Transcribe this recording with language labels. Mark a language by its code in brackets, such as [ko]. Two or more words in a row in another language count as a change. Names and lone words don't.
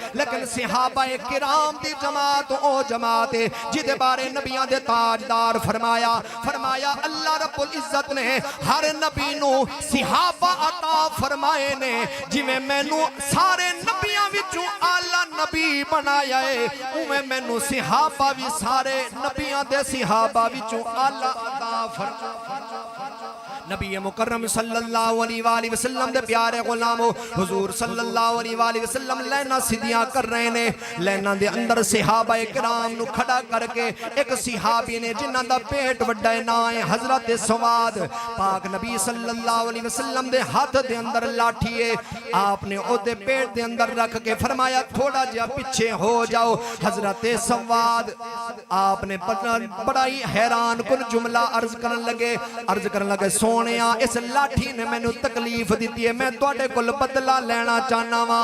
[pa] لیکن صحابۂ کرام دی جماعت او جماعت ہے جیدے بارے نبیاں دے تاجدار فرمایا اللہ [ar] رب العزة [pa] نے ہر نبی نوں صحابہ عطا فرمائے نے. جیویں مینوں سارے نبیاں وچوں اعلیٰ نبی بنایا ہے، اوویں مینوں صحابہ وی سارے نبیاں دے صحابہ وچوں اعلیٰ عطا فرمایا. نبی مکرم [ar] صلى الله عليه وسلم [pa] دے پیارے غلامو، حضور [ar] صلى الله عليه وسلم [pa] لیناں سیدھیاں کر رہے نے. لیناں دے اندر صحابۂ کرام نوں کھڑا کر کے اک صحابی نے جنہاں دا پیٹ وڈا ہے، ناں ہے حضرت سواد، پاک نبی [ar] صلى الله عليه وسلم [pa] دے ہتھ دے اندر لاٹھی ہے، آپ نے اودے پیٹ دے اندر رکھ کے فرمایا تھوڑا جیہا پیچھے ہو جاؤ. حضرت سواد آپ نے بڑا ہی حیران کن جملہ عرض کرن لگے اس لاٹھی نے مینوں تکلیف دتی ہے، میں تہاڈے کول بدلہ لینا چاہنا واں.